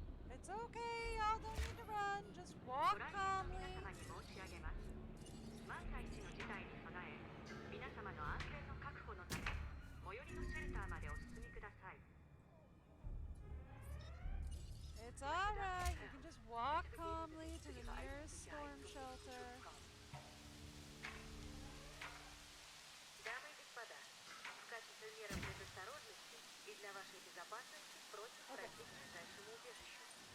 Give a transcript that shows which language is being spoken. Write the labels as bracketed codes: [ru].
[en] It's okay, y'all don't need to run. Just walk [ja] ご来店の [en] calmly. [ja] 皆様に申し上げます。万が一の事態に備え、皆様の安全の確保のため、最寄りのシェルターまでお進みください。 [en] It's alright. You can just walk calmly to the nearest storm shelter. [ru] Дамы и господа, в качестве меры предосторожности и для вашей безопасности просим пройти к ближайшему убежищу.